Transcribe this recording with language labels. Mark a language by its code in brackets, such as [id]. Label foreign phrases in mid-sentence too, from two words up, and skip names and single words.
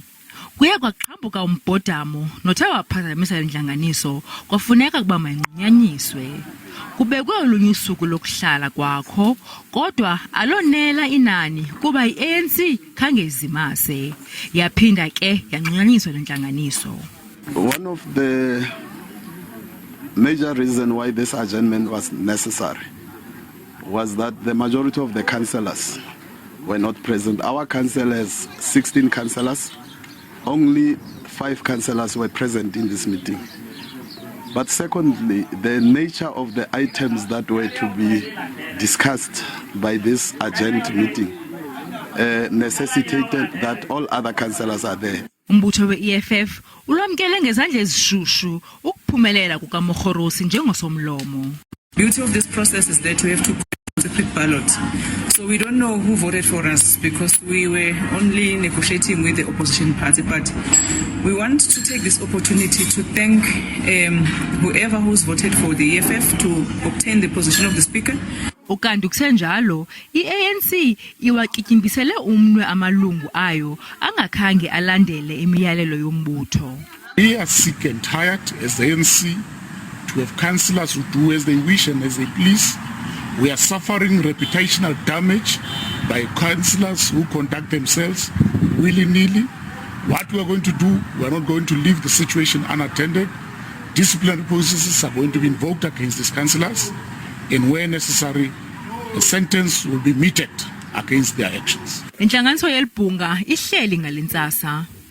[xh] Kuye kwaqhambuka umbhodamo nothe waphazamisa intlanganiso, kwafuneka kuba mayinqunyanyiswe. Kubekwe olunye usuku lokuhlala kwakho, kodwa alonela inani kuba i-ANC khange izimase. Yaphinda ke yanqunyanyiswa lentlanganiso. [en] One of the major reasons why this adjournment was necessary was that the majority of the councillors were not present. Our council has 16 councillors. Only 5 councillors were present in this meeting. But secondly, the nature of the items that were to be discussed by this adjourned meeting necessitated that all other councillors are there. [xh] Umbutho we-EFF ulwamkele ngezandla ezishushu ukuphumelela kukaMogorosi njengosomlomo. [en] Beauty of this process is that we have to secret ballot. So we don't know who voted for us because we were only negotiating with the opposition party. But we want to take this opportunity to thank whoever who's voted for the EFF to obtain the position of the speaker. [xh] Ukanti kusenjalo, i-ANC iwakityimbisele umnwe amalungu ayo angakhange alandele imiyalelo yombutho. [en] We are sick and tired as the ANC to have councillors who do as they wish and as they please. We are suffering reputational damage by councillors who conduct themselves willy-nilly. What we are going to do, we are not going to leave the situation unattended. Disciplinary processes are going to be invoked against these councillors, and where necessary, a sentence will be meted against their actions. [xh] Intlanganiso yebhunga ihleli ngalentsasa.